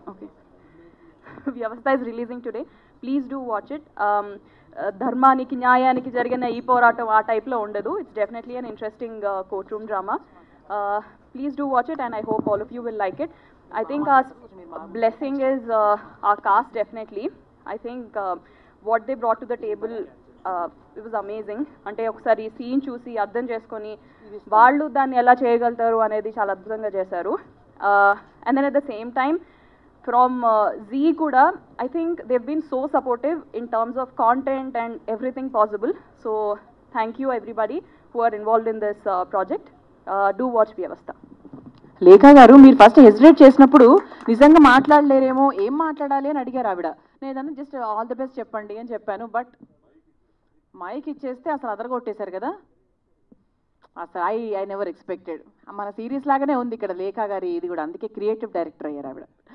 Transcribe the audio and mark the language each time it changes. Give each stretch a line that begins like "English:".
English: Okay, Vyavastha is releasing today, please do watch it.
Telugu: ధర్మానికి న్యాయానికి జరిగిన ఈ పోరాటం ఆ టైప్లో ఉండదు.
English: It's definitely an interesting court room drama. Please do watch it and I hope all of you will like it. I think our blessing is our cast definitely. I think what they brought to the table, it was amazing.
Telugu: అంటే ఒకసారి scene చూసి అర్థం చేసుకొని వాళ్ళు దాన్ని ఎలా చేయగలుగుతారు అనేది చాలా అద్భుతంగా చేశారు.
English: And then at the same time from Z కూడా I think they've been so supportive in terms of content and everything possible. So thank you everybody who are involved in this project. Do watch Vyavastha.
Telugu: లేఖ గారు మీరు first hesitate చేసినప్పుడు నిజంగా మాట్లాడలేరేమో, ఏం మాట్లాడాలి అని అడిగారు ఆవిడ. నేను జస్ట్ ఆల్ ది బెస్ట్ చెప్పండి అని చెప్పాను. బట్ మైక్ ఇచ్చేస్తే అసలు అదరగొట్టేశారు కదా. అసలు
English: I never expected.
Telugu: మన సిరీస్ లాగానే ఉంది ఇక్కడ లేఖ గారి ఇది కూడా, అందుకే క్రియేటివ్ డైరెక్టర్ అయ్యారు ఆవిడ.